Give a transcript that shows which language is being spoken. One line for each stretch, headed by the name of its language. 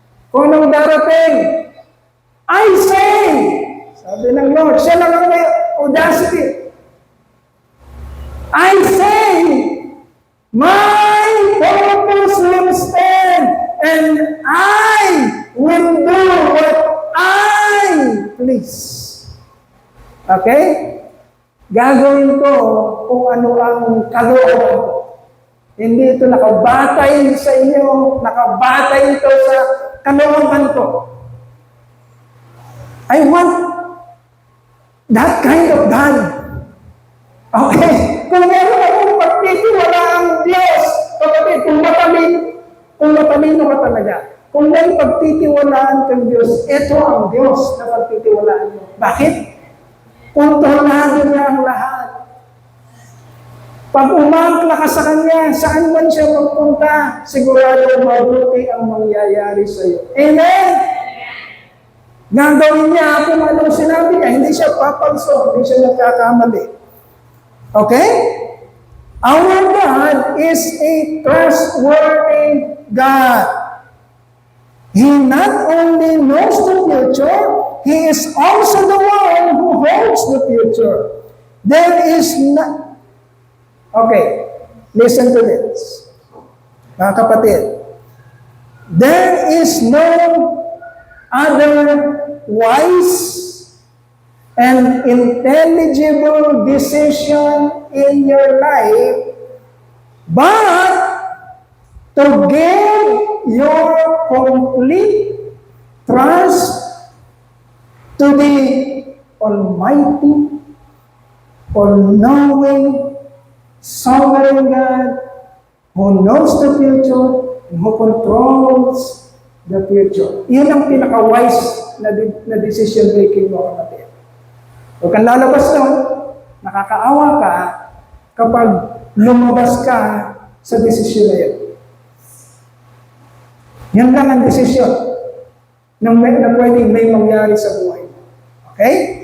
Filipino: Kung anong darating,
English: I say,
Filipino: sabi ng Lord, siya lang ang may audacity.
English: I say, my purpose will stand, and I will do what I please. Okay?
Filipino: Gagawin ko kung ano ang kalooban ko. Hindi ito nakabatay sa inyo, nakabatay ito sa kalooban ko.
English: I want that kind of God. Okay?
Filipino: Kung meron akong pagtitiwala ang Diyos, kapatid, kung matalino ka talaga, kung may pagtitiwalaan kang Diyos, ito ang Diyos na pagtitiwalaan mo. Bakit? Kontrolado niya ang lahat. Pag umangkla ka sa Kanya, saan man siya magpunta, sigurado mabuti ang mangyayari sa iyo. Amen? Gagawin niya kung anong sinabi niya. Hindi siya papalso, hindi siya nagkakamali.
English: Okay? Our God is a trustworthy God. He not only knows the future, He is also the one who holds the future. There is not... Okay, listen to this.
Filipino: Mga kapatid,
English: there is no other wise and intelligible decision in your life but to give your complete trust to the Almighty, all-knowing, sovereign God, who knows the future, and who controls the future.
Filipino: Iyon ang pinaka-wise na decision making mo, kapatid. Huwag kang lalabas doon, nakakaawa ka kapag lumabas ka sa desisyon na yun. Yan lang ang desisyon na pwedeng may mangyari sa buhay. Okay?